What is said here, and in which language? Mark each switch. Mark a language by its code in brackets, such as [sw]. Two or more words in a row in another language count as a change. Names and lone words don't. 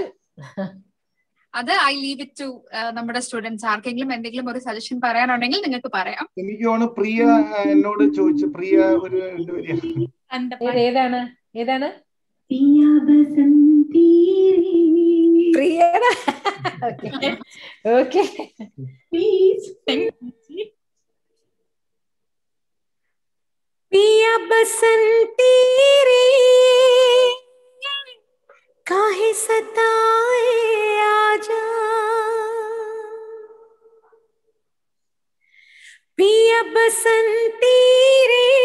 [en] അത് I leave it to നമ്മുടെ സ്റ്റുഡൻസ്. [ml] ആർക്കെങ്കിലും എന്തെങ്കിലും ഒരു സജഷൻ പറയാനുണ്ടെങ്കിൽ നിങ്ങൾക്ക് പറയാം. എനിക്ക് പ്രിയ എന്നോട് ചോദിച്ചു, പ്രിയ ഒരു 2 വരി ഏതാണ് ഓക്കെ [hi] पिया बसंती रे काहे सताए आजा, पिया बसंती रे